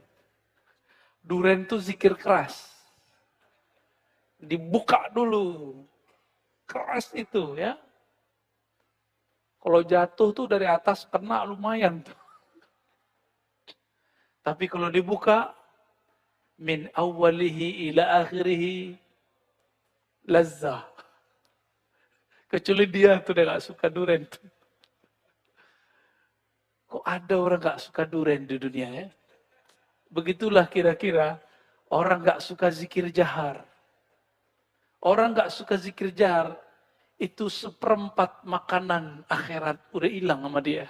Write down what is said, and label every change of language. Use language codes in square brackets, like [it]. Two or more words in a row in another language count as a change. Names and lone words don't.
[id] Duren itu zikir keras. Dibuka dulu. Keras itu ya. Kalau jatuh tuh dari atas kena lumayan tuh. Tapi kalau dibuka, [ar] min awwalihi ila akhirihi lazzah. [id] Kecuali dia tuh dia gak suka duren tuh. Kok ada orang gak suka duren di dunia ya? Begitulah kira-kira orang gak suka zikir jahar. Orang gak suka zikir jahar, itu seperempat makanan akhirat udah hilang sama dia.